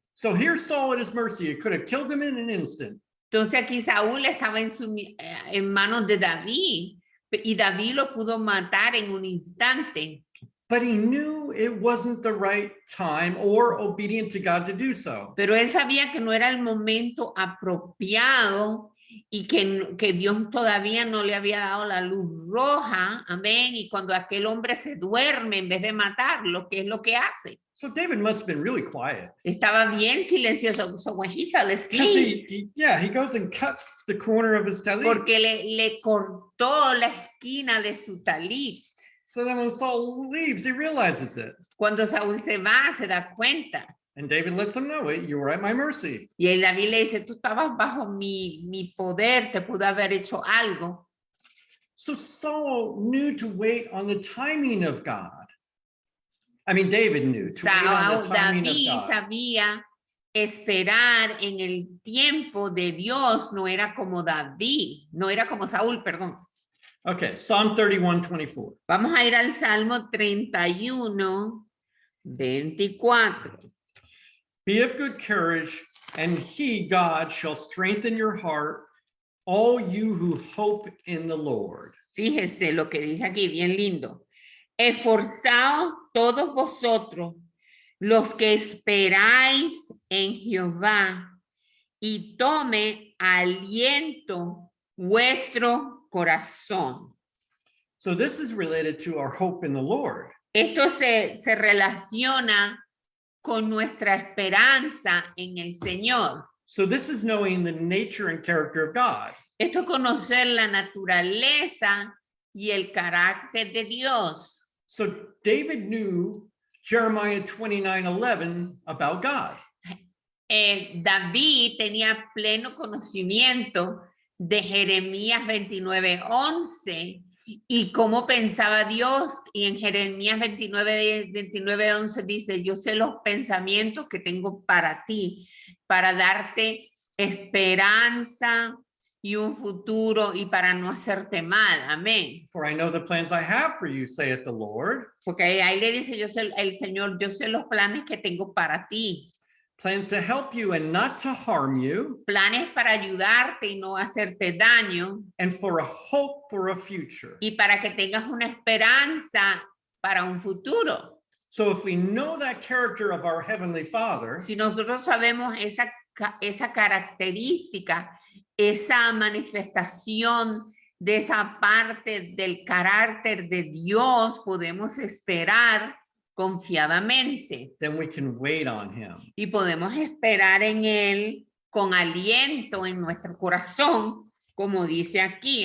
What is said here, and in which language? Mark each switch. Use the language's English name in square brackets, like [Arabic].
[English] So here's Saul at his mercy. He could have killed him in an instant. [Spanish] Entonces aquí Saúl estaba en manos de David. Y David lo pudo matar en un instante. [English] But he knew it wasn't the right time or obedient to God to do so. [Spanish] Pero él sabía que no era el momento apropiado y que Dios todavía no le había dado la luz roja. Amén. Y cuando aquel hombre se duerme en vez de matarlo, ¿qué es lo que hace? [English] So David must have been really quiet. [Spanish] Estaba bien silencioso. [English] So when he fell Because asleep, he goes and cuts the corner of his talit. [Spanish] porque le cortó la esquina de su talit. [English] So then when Saul leaves, he realizes it. [Spanish] Cuando Saúl se va, se da cuenta. [English] And David lets him know it. You were at my mercy. [Spanish] Y el David le dice, tú estabas bajo mi poder, te pude haber hecho algo. [English] So Saul knew to wait on the timing of God. I mean, David knew to wait on the timing [Spanish] David [English] of God. [Spanish] sabía esperar en el tiempo de Dios, no era como David, no era como Saúl, perdón. [English] Okay, Psalm 31:24. [Spanish] Vamos a ir al Salmo 31, 24. [English] Be of good courage, and he, God, shall strengthen your heart, all you who hope in the Lord. [Spanish] Fíjese lo que dice aquí, bien lindo. Esforzaos todos vosotros, los que esperáis en Jehová, y tome aliento vuestro corazón. [English] So this is related to our hope in the Lord. [Spanish] Esto se relaciona con nuestra esperanza en el Señor. [English] So this is knowing the nature and character of God. [Spanish] Esto es conocer la naturaleza y el carácter de Dios. [English] So David knew Jeremiah 29:11 about God. [Spanish] David tenía pleno conocimiento de Jeremías 29:11 y cómo pensaba Dios. Y en Jeremías 29:11 dice, yo sé los pensamientos que tengo para ti, para darte esperanza y un futuro y para no hacerte mal. Amén. [English] For I know the plans I have for you, saith the Lord. [Spanish] Porque ahí le dice, yo sé, el Señor, yo sé los planes que tengo para ti. [English] Plans to help you and not to harm you. [Spanish] Planes para ayudarte y no hacerte daño. [English] And for a hope for a future. [Spanish] Y para que tengas una esperanza para un futuro. [English] So if we know that character of our Heavenly Father, [Spanish] si nosotros sabemos esa característica, esa manifestación de esa parte del carácter de Dios, podemos esperar confiadamente. [English] then we can wait on him. [Spanish] Y podemos esperar en Él con aliento en nuestro corazón, como dice aquí.